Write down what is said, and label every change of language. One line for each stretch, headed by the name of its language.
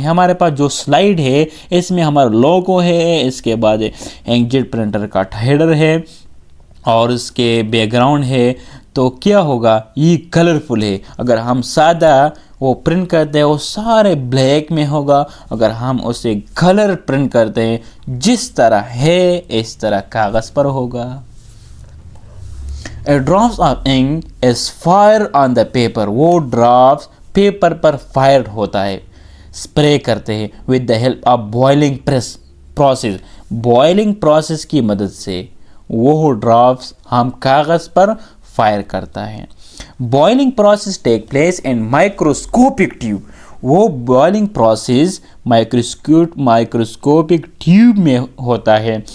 Urdu: ہمارے پاس جو سلائیڈ ہے اس میں ہمارا لوگو ہے, اس کے بعد انک جیٹ پرنٹر کا ہیڈر ہے, اور اس کے بیک گراؤنڈ ہے. تو کیا ہوگا, یہ کلرفل ہے. اگر ہم سادہ وہ پرنٹ کرتے ہیں وہ سارے بلیک میں ہوگا. اگر ہم اسے کلر پرنٹ کرتے ہیں جس طرح ہے اس طرح کاغذ پر ہوگا.
English: A drops of ink is fired on the paper,
Urdu: وہ ڈراپس پیپر پر فائر ہوتا ہے, اسپرے کرتے ہیں.
English: with the help of boiling press,
Urdu: process, boiling process کی مدد سے وہ ڈراپس ہم کاغذ پر فائر کرتا ہے.
English: boiling process take place in microscopic tube,
Urdu: وہ بوائلنگ پروسیس مائکروسکوپک ٹیوب میں ہوتا ہے.